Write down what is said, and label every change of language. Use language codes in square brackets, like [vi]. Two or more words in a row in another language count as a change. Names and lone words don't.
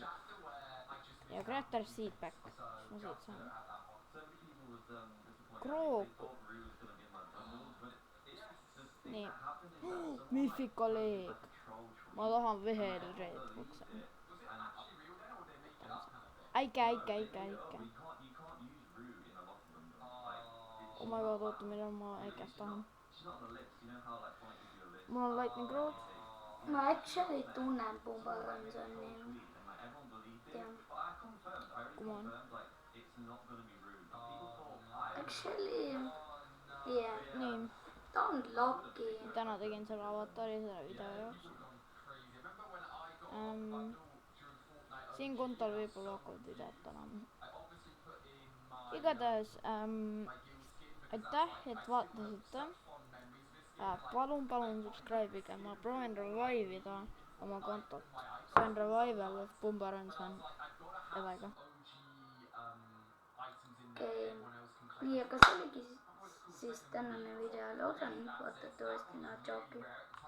[et] Ja Crater Seedback, mis ma siit saan. Krooku. Nii. Mythical Egg. Ma tahan veel Red Box'e. Äike. [en] Oh my god, [et] oota, millal ma äikest tahan. Mul on Lightning Road. Ma actually tunnen Pumbaranssoni. Tean. [en] Come on. Actually, yeah. [et] Nii, Ta on lucky. täna tegin selle avatari selle video jaoks. Siin kontol võib-olla hakkavad videot olema. Igatahes aitäh, et vaatasite. Palun subscribe'ige, ma proovin revive ida oma kontot. See on [en] revival of [et] Pumbaranson Evaga. Okei. Nii, aga see oligi siis tänane video. Loodan, vaatate uuesti Nachoki.